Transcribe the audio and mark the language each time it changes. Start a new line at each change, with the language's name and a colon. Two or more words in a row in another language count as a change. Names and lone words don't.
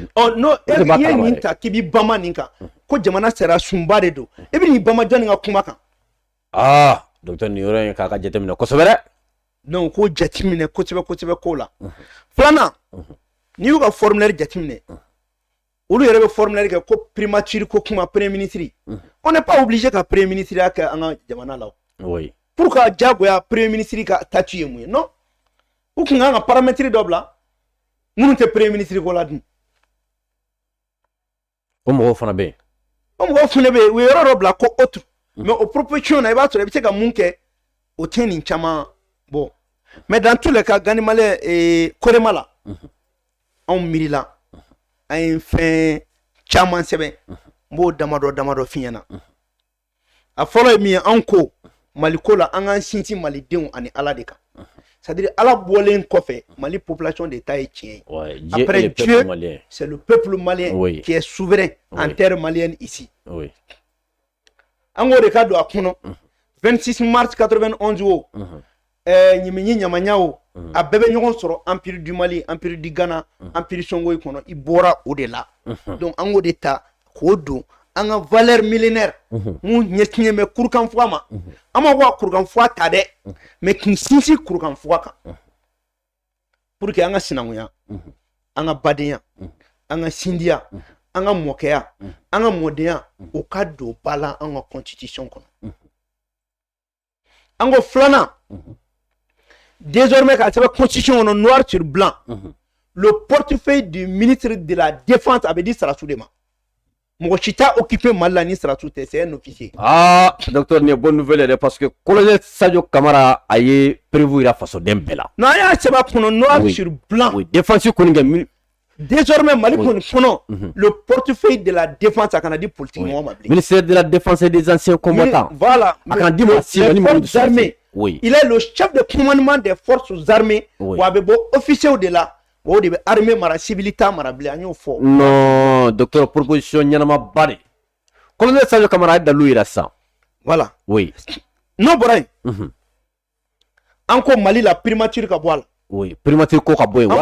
Bambara: non e ye nin ta k'i b'i bama nin kan ko jamana sera sunba de don e bɛ nin bama jɔnni ka kuma kan docteur nin yɔrɔ in k'a ka jateminɛ kosɛbɛ dɛ donc ko jateminɛ kosɛbɛ ko la filanan n'i y'u ka formulaire jateminɛ olu yɛrɛ bɛ formulaire kɛ ko primature ko kuma
French: premier ministre on n'est pas obligé
Bambara: ka
French: premier ministre
Bambara: ya kɛ an ka jamana la oui pour ka jagoya
French: premier ministre
Bambara: ka statut ye mun ye non u kun kan ka paramètre dɔ bila minnu tɛ
French: premier ministre
Bambara: ko la dun o mɔgɔw fana bɛ yen o mɔgɔw fana bɛ yen u ye yɔrɔ dɔ bila ko
French: autre mais au proposition
Bambara: na i b'a sɔrɔ i bɛ se ka mun kɛ o tɛ nin caman bon
French: mais dans tous les cas
Bambara: Gani Malien Korema la anw miirila an ye fɛn caman sɛbɛn n b'o damadɔ f'i ɲɛna a fɔlɔ ye min ye anw ko Mali ko la an k'an sinsin malidenw ani Ala de kan
French: c'est-à-dire
Bambara: Ala bɔlen kɔfɛ Mali population de ta ye tiɲɛ ye
French: après Dieu c'est le peuple malien oui. qui est souverain oui. en terre malienne ici oui.
Bambara: an k'o de ka don a kɔnɔ 26 mars 91 o ɲiminyi ɲamanya o a bɛɛ bɛ ɲɔgɔn sɔrɔ
French: empire du
Bambara: Mali
French: empire du Ghana empire
Bambara: Songoyi kɔnɔ i bɔra o de la donc an k'o de ta k'o don an ka
French: valeur millénaire
Bambara: mun ɲɛsinnen bɛ kurukanfuga ma an ma ko a kurukanfuga ta dɛ mais k'i sinsin kurukanfuga kan
French: pour que
Bambara: an ka sinankunya an ka badenya an ka sindiya an ka mɔkɛya an ka mɔdenya o ka don ba la an ka constitution kɔnɔ an ko filanan désormais ka sɛbɛn constitution kɔnɔ
French: noir sur blanc le portefeuille du ministre de la défense
Bambara: a bɛ di Sarasu de ma mɔgɔ si t'a occupé Mali la ni Sarasu tɛ
French: c'est un officier.
Bambara: Ah docteur nin ye
French: bonne nouvelle
Bambara: yɛrɛ
French: parce que
Bambara: colonel Sadio Kamara a ye prévu yira fasoden bɛɛ la. non an y'a sɛbɛn kɔnɔ
French: noir oui. sur blanc.
Bambara: oui défense kɔni kɛ désormais Mali kɔni kɔnɔ
French: le portefeuille de la défense
Bambara: a kana di politique mɔgɔ ma bilen.
French: ministère de la défense et des anciens combattants. voilà
Bambara: a kana di ma si ni
French: forces armées. oui il est le chef de commandement des forces armées.
Bambara: oui wa a bɛ bɔ
French: officier de la.
Bambara: o de bɛ armée mara civilita mara bilen an y'o fɔ. non docteur proposition ɲɛnama ba de colonel Sadio Kamara a dalu yira sisan.
French: voilà oui
Bambara: n'o bɔra yen an ko Mali la primature ka bɔ a la. oui primature ko ka bɔ yen